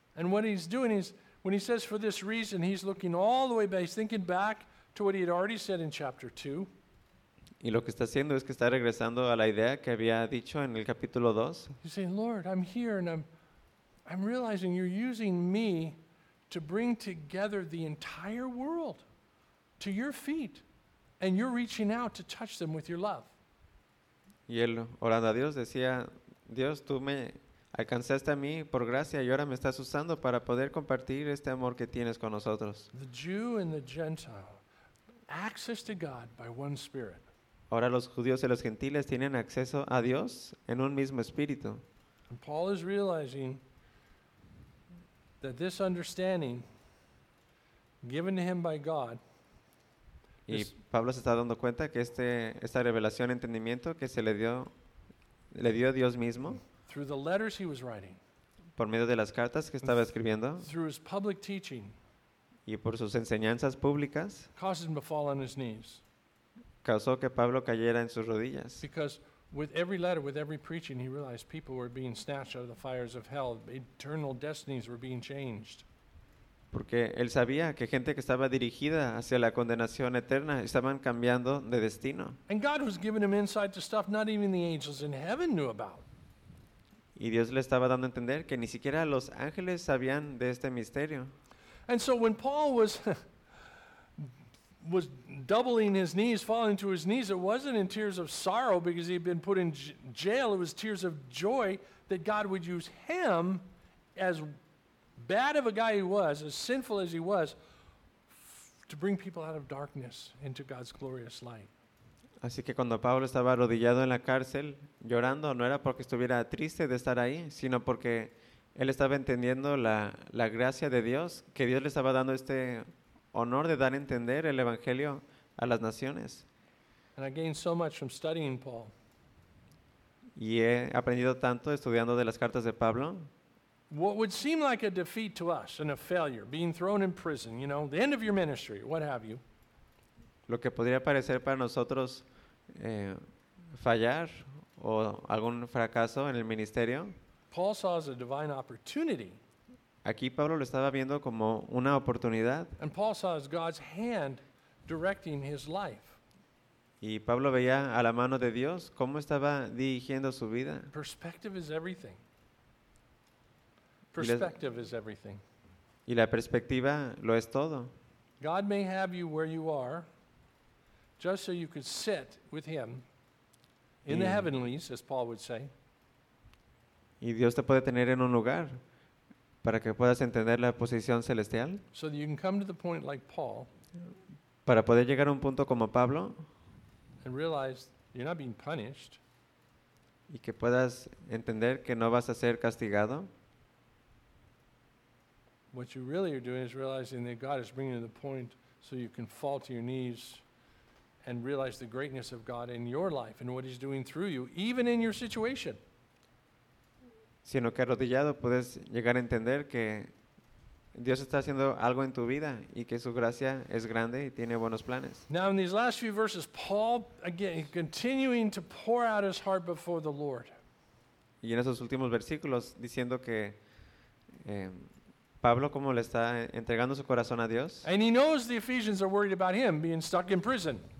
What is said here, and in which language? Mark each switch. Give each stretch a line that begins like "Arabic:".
English: And what he's doing is, when he says for this reason, he's looking all the way back, he's thinking back to what he had already said in chapter 2.
Spanish: Y lo que está haciendo es que está regresando a la idea que había dicho en el capítulo 2.
English: He's saying, Lord, I'm here and I'm realizing you're using me to bring together the entire world to your feet and you're reaching out to touch them with your love.
Spanish: Y él, orando a Dios, decía, Dios, tú me alcanzaste a mí por gracia y ahora me estás usando para poder compartir este amor que tienes con nosotros.
English: The Jew and the Gentile, access to God by one Spirit.
Spanish: Ahora los judíos y los gentiles tienen acceso a Dios en un mismo Espíritu.
English: And Paul is realizing that this understanding given to him by God,
Spanish: y Pablo se está dando cuenta que esta revelación, entendimiento que se le dio a Dios mismo
English: through the letters he was writing,
Spanish: por medio de las cartas que estaba escribiendo
English: through his public teaching,
Spanish: y por sus enseñanzas públicas
English: caused him to fall on his knees,
Spanish: causó que Pablo cayera en sus rodillas
English: because with every letter, with every preaching, he realized people were being snatched out of the fires of hell. Eternal destinies were being changed.
Spanish: Porque él sabía que gente que estaba dirigida hacia la condenación eterna estaban cambiando de destino.
English: And God was giving him insight to stuff not even the angels in heaven knew about.
Spanish: Y Dios le estaba dando a entender que ni siquiera los ángeles sabían de este misterio.
English: And so when Paul was doubling his knees, falling to his knees, it wasn't in tears of sorrow because he'd been put in jail. It was tears of joy that God would use him, as bad of a guy he was, as sinful as he was, to bring people out of darkness into God's glorious light.
Spanish: Así que cuando Pablo estaba arrodillado en la cárcel, llorando, no era porque estuviera triste de estar ahí, sino porque él estaba entendiendo la gracia de Dios, que Dios le estaba dando este honor de dar a entender el Evangelio a las naciones.
English: And I gained so much from studying Paul.
Spanish: Y he aprendido tanto estudiando de las cartas de Pablo.
English: What would seem like a defeat to us and a failure, being thrown in prison, you know, the end of your ministry, what have you.
Spanish: Lo que podría parecer para nosotros fallar o algún fracaso en el ministerio.
English: Paul saw as a divine opportunity.
Spanish: Aquí Pablo lo estaba viendo como una oportunidad.
English: And Paul saw as God's hand directing his life.
Spanish: Y Pablo veía a la mano de Dios cómo estaba dirigiendo su vida.
English: Perspective is everything. Perspective is everything.
Spanish: Y la perspectiva lo es todo.
English: God may have you where you are, just so you could sit with him in the heavenlies, as Paul would say.
Spanish: Y Dios te puede tener en un lugar para que puedas entender la posición celestial.
English: So that you can come to the point like Paul.
Spanish: Para poder llegar a un punto como Pablo.
English: And realize you're not being punished.
Spanish: Y que puedas entender que no vas a ser castigado.
English: What you really are doing is realizing that God is bringing you to the point so you can fall to your knees and realize the greatness of God in your life and what he's doing through you, even in your situation.
Spanish: Sino que arrodillado puedes llegar a entender que Dios está haciendo algo en tu vida y que su gracia es grande y tiene buenos planes.
English: Now in these last few verses, Paul again continuing to pour out his heart before the Lord.
Spanish: Y en esos últimos versículos diciendo que Pablo como le está entregando su corazón a Dios.
English: And he knows the Ephesians are worried about him being stuck in prison.